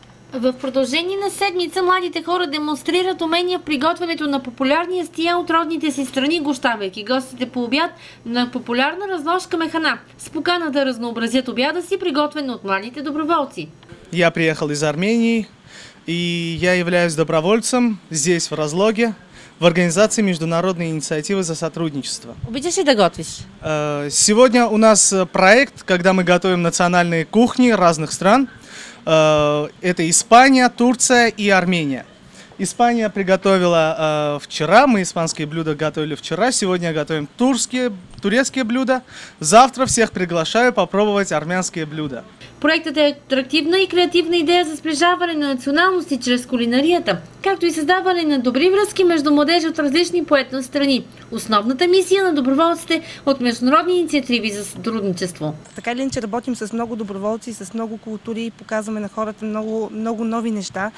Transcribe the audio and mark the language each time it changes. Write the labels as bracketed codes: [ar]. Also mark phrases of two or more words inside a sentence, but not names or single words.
[bg] В продължение на седмица младите хора демонстрират умения в приготвянето на популярни ястия от родните си страни, гощавайки гостите по обяд на популярна разложка механа, с покана да разнообразят обяда си, приготвен от младите доброволци. [ru] Я приехал из Армении, и я являюсь добровольцем здесь, в Разлоге, в организации Международной инициативы за сотрудничество. [bg] Обичаш ли да готвиш? [ru] Сегодня у нас проект, когда мы готовим национальные кухни разных стран. Это Испания, Турция и Армения. Испания приготовила вчера, мы испанские блюда готовили вчера, сегодня готовим турецкие блюда. Завтра всех приглашаю попробовать армянские блюда. [bg] Проектът е атрактивна и креативна идея за сближаване на националности чрез кулинарията, както и създаване на добри връзки между младежи от различни по етнос страни. Основната мисия на доброволците от международни инициативи за сътрудничество. Така или иначе работим с много доброволци, с много култури и показваме на хората много нови неща.